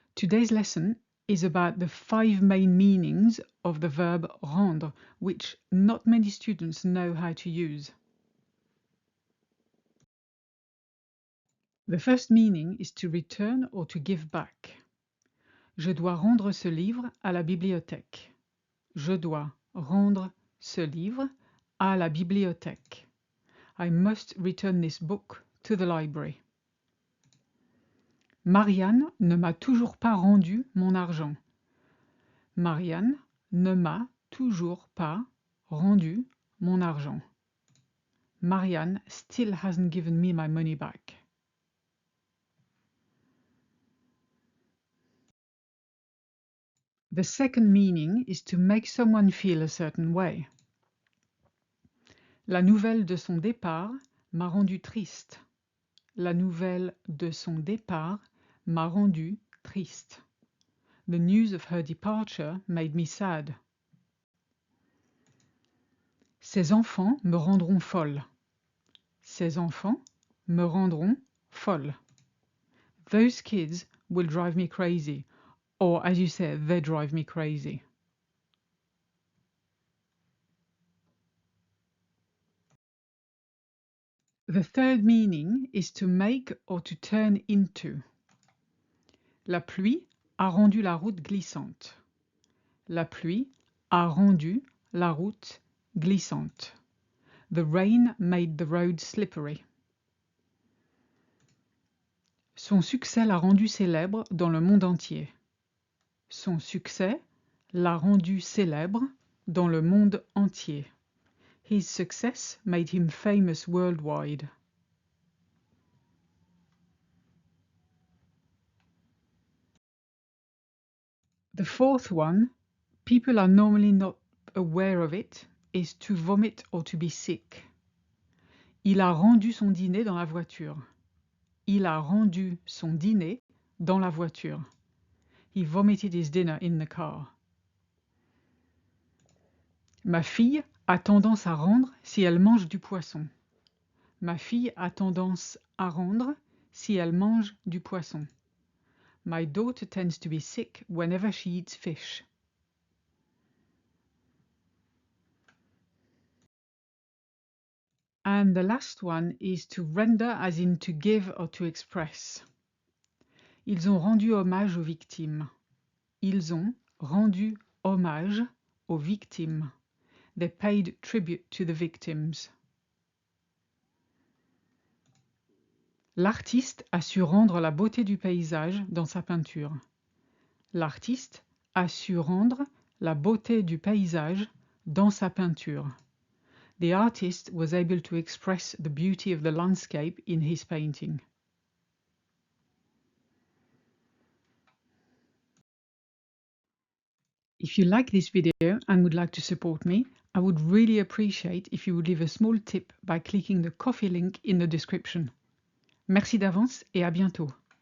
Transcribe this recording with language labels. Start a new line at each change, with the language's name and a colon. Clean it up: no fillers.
English: Today's lesson is about the 5 main meanings of the verb rendre, which not many students know how to use. The first meaning is to return or to give back.
French: Je dois rendre ce livre à la bibliothèque. Je dois rendre ce livre à la bibliothèque.
English: I must return this book to the library.
French: Marianne ne m'a toujours pas rendu mon argent. Marianne ne m'a toujours pas rendu mon argent.
English: Marianne still hasn't given me my money back. The second meaning is to make someone feel a certain way.
French: La nouvelle de son départ m'a rendu triste. La nouvelle de son départ m'a rendu triste.
English: The news of her departure made me sad.
French: Ses enfants me rendront folle. Ses enfants me rendront folle.
English: Those kids will drive me crazy. Or, as you say, they drive me crazy. The third meaning is to make or to turn into.
French: La pluie a rendu la route glissante. La pluie a rendu la route glissante.
English: The rain made the road slippery.
French: Son succès l'a rendu célèbre dans le monde entier. Son succès l'a rendu célèbre dans le monde entier.
English: His success made him famous worldwide. The fourth one, people are normally not aware of it, is to vomit or to be sick.
French: Il a rendu son dîner dans la voiture. Il a rendu son dîner dans la voiture.
English: He vomited his dinner in the car.
French: Ma fille a tendance à rendre si elle mange du poisson. Ma fille a tendance à rendre si elle mange du poisson.
English: My daughter tends to be sick whenever she eats fish. And the last one is to render as in to give or to express.
French: Ils ont rendu hommage aux victimes. Ils ont rendu hommage aux victimes.
English: They paid tribute to the victims.
French: L'artiste a su rendre la beauté du paysage dans sa peinture. L'artiste a su rendre la beauté du paysage dans sa peinture.
English: The artist was able to express the beauty of the landscape in his painting. If you like this video and would like to support me, I would really appreciate if you would leave a small tip by clicking the Ko-fi link in the description.
French: Merci d'avance et à bientôt.